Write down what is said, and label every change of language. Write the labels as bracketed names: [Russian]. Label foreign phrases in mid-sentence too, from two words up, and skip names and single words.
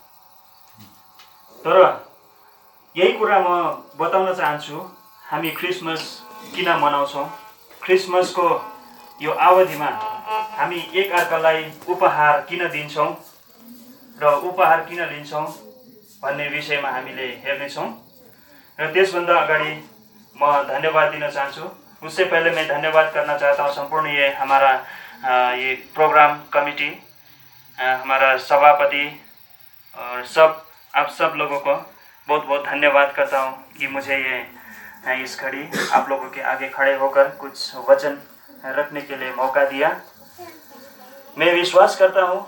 [Nepali] तर यही कुरा म बताउन चाहन्छु हामी क्रिसमस किन मनाउँछौं क्रिसमसको यो अवधिमा हामी एक अर्कालाई उपहार किन दिन्छौं र उपहार किन लिन्छौं भन्ने विषयमा हामीले हेर्ने छौं र त्यसभन्दा अगाडि म धन्यवाद दिन चाहन्छु [Hindi] उससे पहले मैं धन्यवाद करना चाहता हूं संपूर्ण ये हमारा ये प्रोग्राम कमिटी हमारा सभापति और आप सब लोगों को बहुत बहुत धन्यवाद करता हूं कि मुझे ये इस घड़ी आप लोगों के आगे खड़े होकर कुछ वचन रखने के लिए मौका दिया मैं विश्वास करता हूं